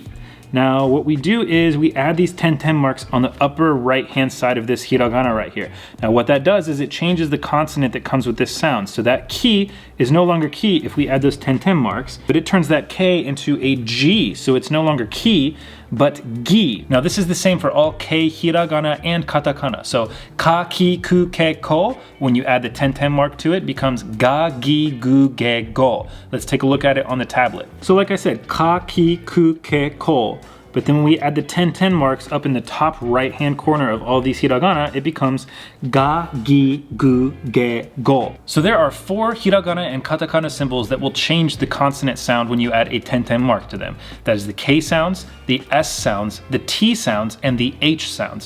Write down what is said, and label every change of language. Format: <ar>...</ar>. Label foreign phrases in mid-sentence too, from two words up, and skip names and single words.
<en>Now what we do is we add these tenten marks on the upper right hand side of this hiragana right here. Now what that does is it changes the consonant that comes with this sound. So that ki is no longer ki if we add those tenten marks, but it turns that K into a G. So it's no longer ki, but gi. Now this is the same for all K hiragana and katakana.</en> <ja>So ka, ki, ku, ke, ko,</ja> <en>when you add the tenten mark to it, becomes</en> <ja>ga, gi, gu, ge, go.</ja> <en>Let's take a look at it on the tablet. So like I said,</en> <ja>ka, ki, ku, ke, ko.</ja> <en>But then when we add the tenten marks up in the top right-hand corner of all these hiragana, it becomes</en> <ja>ga, gi, gu, ge, go.</ja> <en>So there are 4 hiragana and katakana symbols that will change the consonant sound when you add a tenten mark to them. That is the K sounds, the S sounds, the T sounds, and the H sounds.</en>